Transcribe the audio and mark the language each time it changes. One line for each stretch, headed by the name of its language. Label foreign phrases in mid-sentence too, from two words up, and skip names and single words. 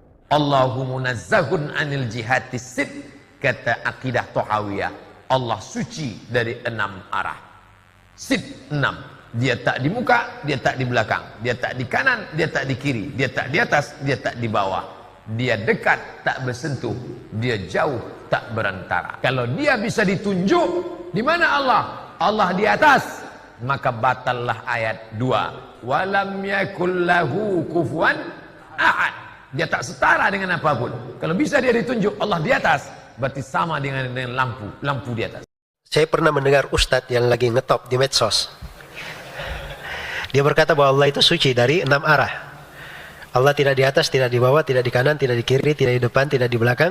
Arabic: الله منزه عن الجهات الست,
Indonesian: kata akidah Tahawiyah. Allah suci dari 6 arah. Sid 6. Dia tak di muka, dia tak di belakang, dia tak di kanan, dia tak di kiri, dia tak di atas, dia tak di bawah. Dia dekat, tak bersentuh, dia jauh, tak berantara. Kalau dia bisa ditunjuk, di mana Allah? Allah di atas, maka batallah ayat 2.
Arabic: ولم يكن له كفوا أحد.
Indonesian: Dia tak setara dengan apapun. Kalau bisa dia ditunjuk Allah di atas, berarti sama dengan lampu di atas. Saya pernah mendengar ustadz yang lagi ngetop di medsos. Dia berkata bahwa Allah itu suci dari 6 arah. Allah tidak di atas, tidak di bawah, tidak di kanan, tidak di kiri, tidak di depan, tidak di belakang.